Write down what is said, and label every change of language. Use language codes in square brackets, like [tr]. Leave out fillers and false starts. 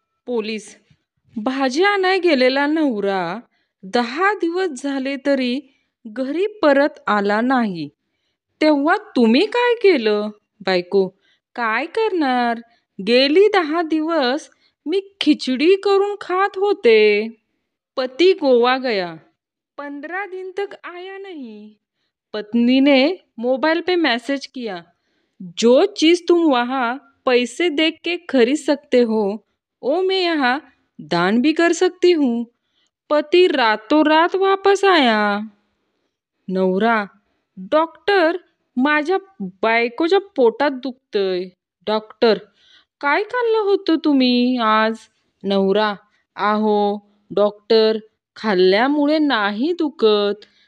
[mr] Police, भाजी आणाय गेलेला नवरा 10 दिवस झाले तरी घरी परत आला नाही. तेव्हा तुम्ही काय केलं? बायको, काय करणार? गेली 10 दिवस मी खिचडी करून खात होते. [hi] पती गोवा गया, 15 दिन तक आया नहीं. पत्नी ने मोबाइल पे मैसेज किया, जो चीज तुम वहाँ पैसे देख के खरीद सकते हो वो मैं यहाँ दान भी कर सकती हूँ. पती रातों रात वापस आया. [mr] नवरा, डॉक्टर, माझ्या बायकोच्या पोटात दुखतंय. डॉक्टर, काय खाल्लं होतं तुम्ही आज? नवरा, आहो डॉक्टर, खाल्ल्यामुळे नाही दुखत.